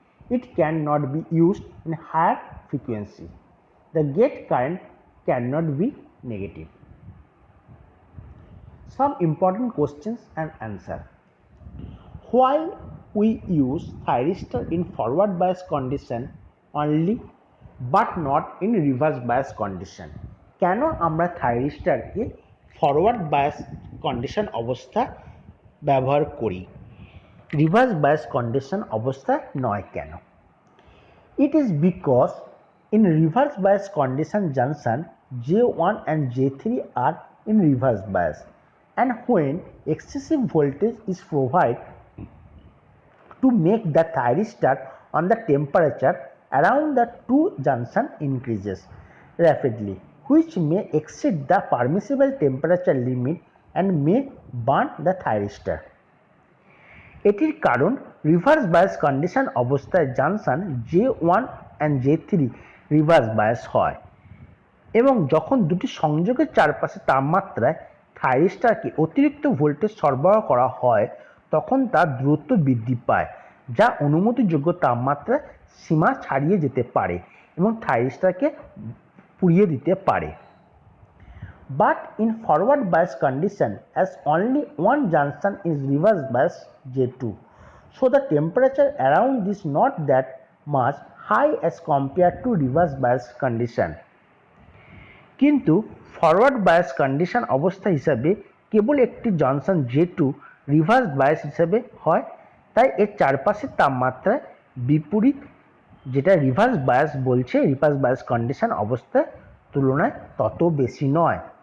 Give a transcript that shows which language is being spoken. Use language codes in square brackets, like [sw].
[en] It cannot be used in higher frequency. The gate current cannot be negative. Some important questions and answer. Why we use thyristor in forward bias condition only but not in reverse bias condition? [bn] কেন আমরা থাইরিস্টারকে forward bias condition অবস্থা ব্যবহার করি, reverse bias condition অবস্থা নয় কেন? [en] It is because in reverse bias condition junction J1 and J3 are in reverse bias, and when excessive voltage is provided to make the thyristor on the temperature around the two junction increases rapidly, which may exceed the permissible temperature limit and may burn the thyristor. [bn] এটির কারণ reverse bias condition অবস্থায় junction J1 and J3 reverse bias হয় এবং যখন দুটি সংযোগের চারপাশে তাপমাত্রায় থাইরিস্টারকে অতিরিক্ত ভোল্টেজ সরবরাহ করা হয় তখন তার দ্রুত বৃদ্ধি পায়, যা অনুমতিযোগ্য তাপমাত্রার সীমা ছাড়িয়ে যেতে পারে এবং থাইরিস্টারকে পুড়িয়ে দিতে পারে। [en] But in forward bias condition, as only one junction is reverse bias J2, so the temperature around is not that much high as compared to reverse bias condition. [bn] কিন্তু ফরওয়ার্ড বায়াস কন্ডিশন অবস্থা হিসাবে কেবল একটি junction J2 reverse bias হিসাবে হয়, তাই এর চারপাশের তাপমাত্রায় বিপরীত যেটা রিভার্স বায়াস বলছে রিভার্স বায়াস কন্ডিশন অবস্থার তুলনায় তত বেশি নয়।